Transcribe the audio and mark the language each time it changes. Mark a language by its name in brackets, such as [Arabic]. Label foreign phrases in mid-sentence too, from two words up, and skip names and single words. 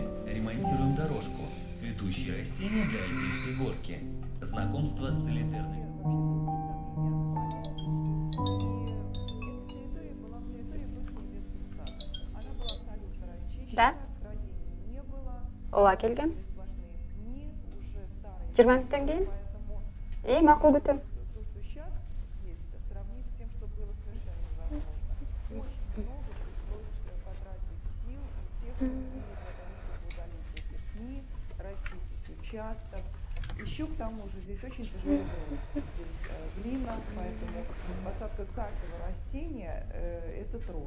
[Russian] Ремонтируем дорожку. Цветущие растения для альпийской горки. Знакомство с солитарными. Да? [Kyrgyz] Ооба келгем. 20 мүнөттөн кийин? Макул күтөм. [Russian] Участок. Еще к тому же здесь очень тяжелый грунт. Здесь глина, поэтому посадка каждого растения это труд.